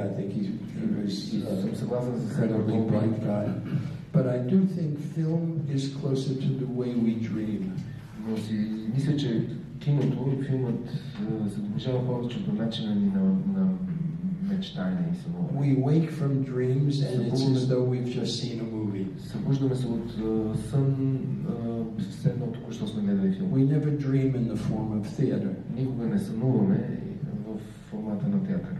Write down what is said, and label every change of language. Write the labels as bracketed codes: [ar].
[en] I think he was a really bright guy. But I do think film is closer to the way we dream. [bg] Но си мисля, че киното и филмът се доближава повече до начина ни на мечтане и сънуване. [en] We wake from dreams and it's as though we've just seen a movie. [bg] Събуждаме се от сън, все едно току-що сме гледали филм. [en] We never dream in the form of theater. [bg] Никога не сънуваме в формата на театър.